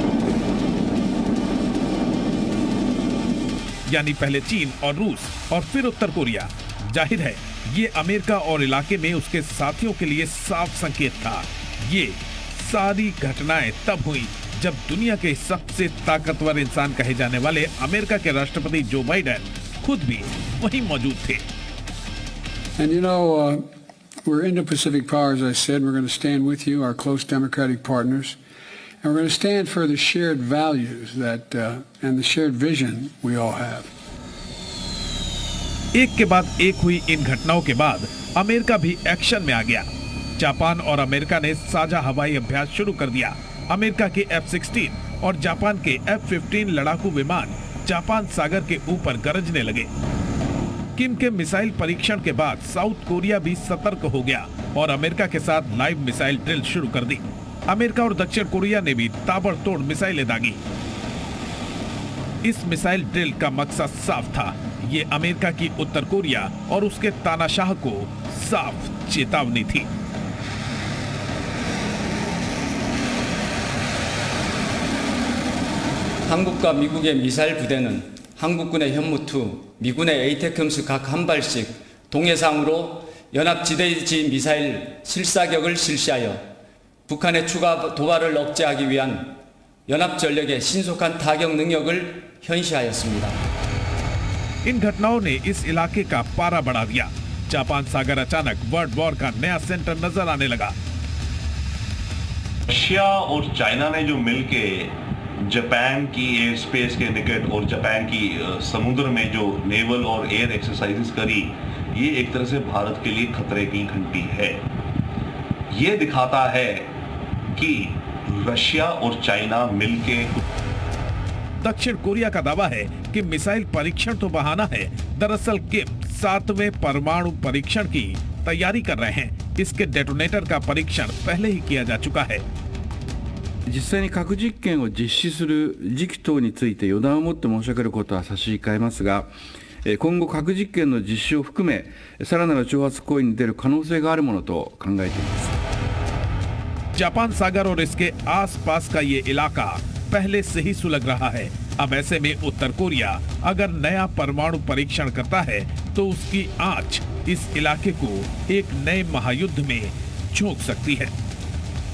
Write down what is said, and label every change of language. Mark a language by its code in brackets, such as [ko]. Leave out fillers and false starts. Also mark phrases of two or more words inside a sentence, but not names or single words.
[hi] यानी पहले चीन और रूस और फिर उत्तर कोरिया। जाहिर है ये अमेरिका और इलाके में उसके साथियों के लिए साफ संकेत था। ये सारी घटनाएं तब हुई जब दुनिया के सबसे ताकतवर इंसान कहे जाने वाले अमेरिका के राष्ट्रपति जो बाइडेन खुद भी वहीं मौजूद थे। [en] And you know, we're Indo-Pacific power, as I said. We're going to stand with you, our close democratic partners, and we're going to stand for the shared values that and the shared vision we all have. [hi] एक के बाद एक हुई इन घटनाओं के बाद अमेरिका भी एक्शन में आ गया। जापान और अमेरिका ने साझा हवाई अभ्यास शुरू कर दिया। अमेरिका के F-16 और जापान के F-15 लड़ाकू विमान जापान सागर के ऊपर गरजने लगे। किम के मिसाइल परीक्षण के बाद साउथ कोरिया भी सतर्क हो गया और अमेरिका के साथ [en] live missile drill [hi] शुरू कर दी। अमेरिका और दक्षिण कोरिया ने भी ताबड़तोड़ मिसाइलें दागी। इस मिसाइल ड्रिल का मकसद साफ था। ये अमेरिका की उत्तर कोरिया और उसके तानाशाह को साफ चेतावनी थी। [ko] 한국과 미국의 미사일 부대는 한국군의 현무2, 미군의 에이테크함스 각 한 발씩 동해상으로 연합지대지 미사일 실사격을 실시하여 북한의 추가 도발을 억제하기 위한 연합전력의 신속한 타격 능력을 현시하였습니다. [hi] इन घटनाओं ने इस इलाके का पारा बढ़ा दिया। जापान सागर अचानक [en] world war [hi] का नया सेंटर नजर आने लगा। रशिया और चाइना ने जो मिलके जापान की [en] air space [hi] के निकट और जापान की समुद्र में जो नेवल और [en] air exercises [hi] करी, ये एक तरह से भारत के लिए खतरे की घंटी है। ये दिखाता है कि रशिया और चाइना मिलके। दक्षिण कोरिया का दावा है कि मिसाइल परीक्षण तो बहाना है। दरअसल किम 7वें परमाणु परीक्षण की तैयारी कर रहे हैं। इसके डेटोनेटर का परीक्षण पहले ही किया जा चुका है। [ja] 実際に核実験を実施する時期等について予断をもって申し上げることは差し控えますが、今後核実験の実施を含めさらなる挑発行為に出る可能性があるものと考えています。 [hi] जापान सागर और इसके आसपास का ये इलाका पहले से ही सुलग रहा है। अब ऐसे में उत्तर कोरिया अगर नया परमाणु परीक्षण करता है तो उसकी आंच इस इलाके को एक नए महायुद्ध में झोंक सकती है।